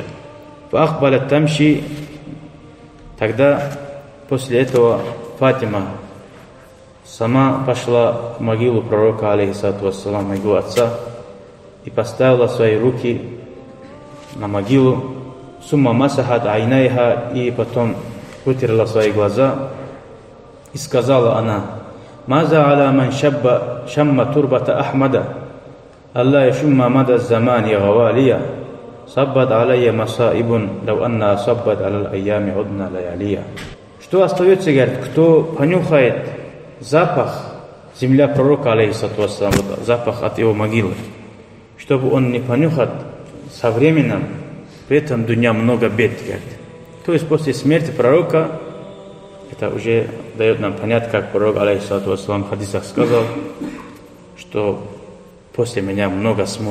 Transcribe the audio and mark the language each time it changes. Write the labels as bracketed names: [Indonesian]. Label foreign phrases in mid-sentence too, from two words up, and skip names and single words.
[Arabic] فأقبلت تمشي. [Russian] Тогда после этого Фатима сама пошла в могилу пророка, [Arabic] عليه الصلاة والسلام, [Russian] моего отца, и поставила свои руки на могилу, [Arabic] ثم مسحت عينيها, [Russian] и потом вытерла свои глаза, и сказала она: [Arabic] «ماذا على من شم تربة أحمد، ألا يشم مدى الزمان غواليا، صبت علي مصائب، لو أنها صبت على الأيام عدن لياليا». [Russian] Что остается, говорит, кто понюхает запах земля пророка, [Arabic] عليه الصلاة والسلام, [Russian] запах от его могилы, чтобы он не понюхал со временем, при этом дуня много бед, говорит. То есть после смерти пророка, это уже дает нам понять, как пророк, [Arabic] عليه الصلاة والسلام, [Russian] в хадисах сказал, что после меня много смут.